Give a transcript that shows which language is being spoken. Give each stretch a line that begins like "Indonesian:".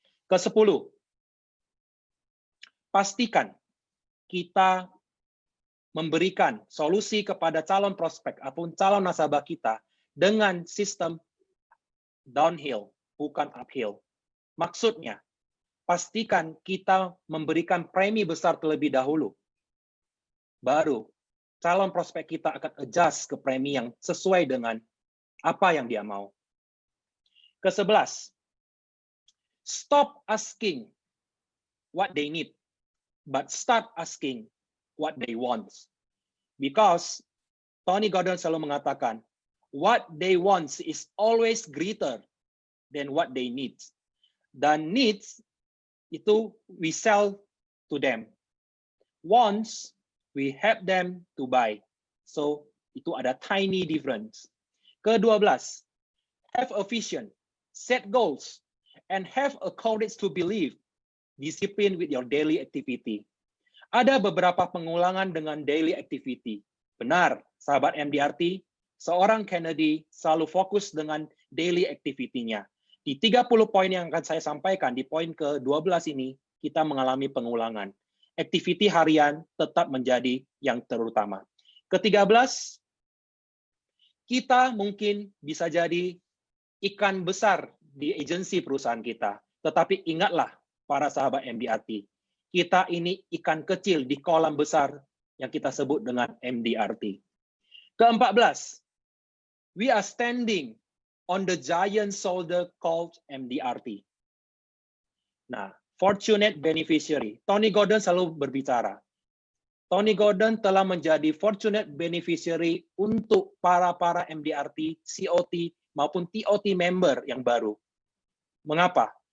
Indonesian: Ke-10, pastikan kita memberikan solusi kepada calon prospek ataupun calon nasabah kita dengan sistem downhill, bukan uphill. Maksudnya, pastikan kita memberikan premi besar terlebih dahulu. Baru calon prospek kita akan adjust ke premi yang sesuai dengan apa yang dia mau.
English: Ke-11, stop asking what they need, but start asking what they want. Because Tony Gordon
Indonesian: selalu mengatakan,
English: what they want is always greater than what they need. Dan needs itu we sell to them. Wants, we help them to buy. So,
Indonesian: itu ada
English: tiny difference. Ke-12, have a vision, set goals, and have a courage to believe. Discipline with your daily activity.
Indonesian: Ada beberapa pengulangan dengan daily activity. Benar, sahabat MDRT, seorang Kennedy selalu fokus dengan daily activity-nya. Di 30 poin yang akan saya sampaikan, di poin ke-12 ini, kita mengalami pengulangan. Activity harian tetap menjadi yang terutama. Ke-13, kita mungkin bisa jadi ikan besar di agensi perusahaan kita. Tetapi ingatlah, para sahabat MDRT, kita ini ikan kecil di kolam besar yang kita sebut dengan MDRT.
English: Ke-14, we are standing on the giant shoulder called MDRT. Nah, fortunate beneficiary.
Indonesian: Tony Gordon selalu berbicara. Tony Gordon telah menjadi fortunate beneficiary untuk para MDRT, COT, maupun TOT member yang baru. Mengapa?